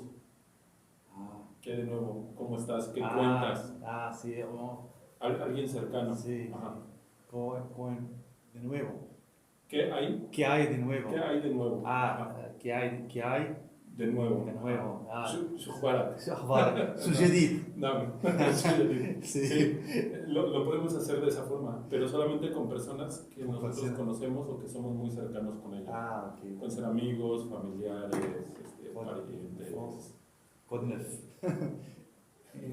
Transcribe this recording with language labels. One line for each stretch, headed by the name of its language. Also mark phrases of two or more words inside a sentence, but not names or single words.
Spanish: Ah. ¿Qué hay de nuevo? ¿Cómo estás? ¿Qué cuentas? Ah, sí. Alguien cercano. Sí. Ajá. De nuevo. ¿Qué hay? ¿Qué hay de nuevo? ¿Qué hay de nuevo? Ah, ¿qué hay? De nuevo. De nuevo.
Arabic: شو اخبارك؟ شو أخبارك؟ شو جديد؟
Spanish: No, sí. Lo podemos hacer de esa forma, pero solamente con personas que nosotros conocemos o que somos muy cercanos con ellos. Ah, ok. Pueden ser amigos, familiares, parientes.
French: Code neuf. En